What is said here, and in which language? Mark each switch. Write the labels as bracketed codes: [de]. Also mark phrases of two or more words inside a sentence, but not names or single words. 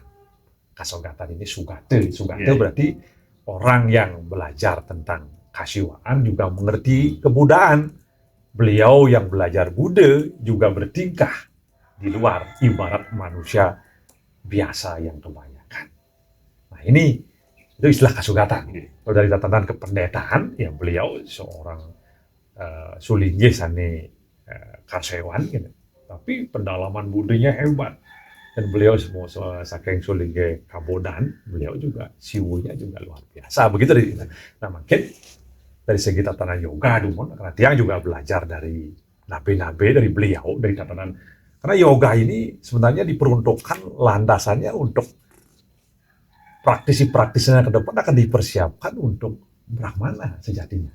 [id] Kasogatan ini sugate berarti orang yang belajar tentang kasiwaan juga mengerti kebudayaan. Beliau yang belajar Buddha juga bertingkah di luar, ibarat manusia biasa yang kebanyakan. Nah ini itu istilah kasugatan. Kalau dari tatanan kependetaan, ya beliau seorang [ban] sulinggih sane karsewan [id] gitu. Tapi pendalaman budinya hebat. Dan beliau semua [ban] saking sulinggih kabodan, [id] beliau juga siwunya juga luar biasa. Begitu. Nah mungkin dari segi tatanan yoga, karena Tiang juga belajar dari nabe-nabe dari beliau, dari tatanan. Karena yoga ini sebenarnya diperuntukkan landasannya untuk praktisi-praktisnya ke depan akan dipersiapkan untuk brahmana sejatinya.